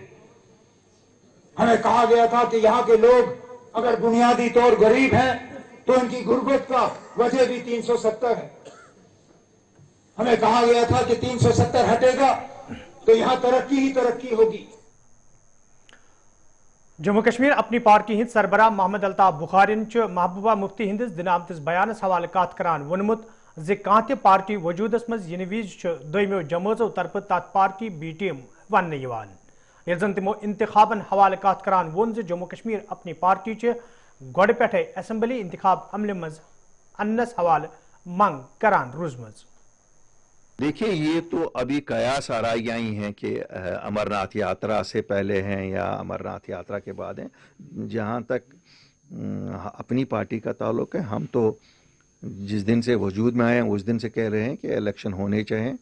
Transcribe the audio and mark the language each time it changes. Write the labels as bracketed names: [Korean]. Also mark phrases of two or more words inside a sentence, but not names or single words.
[Hindi] हमें कहा गया था कि यहाँ के लोग अगर बुनियादी तौर गरीब हैं तो इनकी गुर्बत का वजह भी 370 है। हमें कहा गया था कि 370 हटेगा तो यहाँ तरक्की ही तरक्की होगी। [Kashmiri] जम्मू कश्मीर अपनी पार्टी हिंद सरबराह मोहम्मद अल्ताफ बुखारिन महबूबा मुफ्ती हिंदिस दिन आमतिस बयानस हवाले कत करान वोनमुत ज कांति पार्टी वजूदस मज यिन विज दोमो जमातों तरफ तथ पार्टी बी टीम वन ये जन तमो इंतखाबन हवाले कत करान वोन ज जम्मू कश्मीर अपनी पार्टी गोड़ पे असम्बली इंतखाब अमल मज अन्नस हवाले मंग करान रोजमज। [Hindi] देखिए, ये तो अभी कयास आराइयाँ ही हैं कि अमरनाथ यात्रा से पहले हैं या अमरनाथ यात्रा के बाद हैं। जहाँ तक अपनी पार्टी का ताल्लुक है, हम तो जिस दिन से वजूद में आए हैं उस दिन से कह रहे हैं कि इलेक्शन होने चाहिए।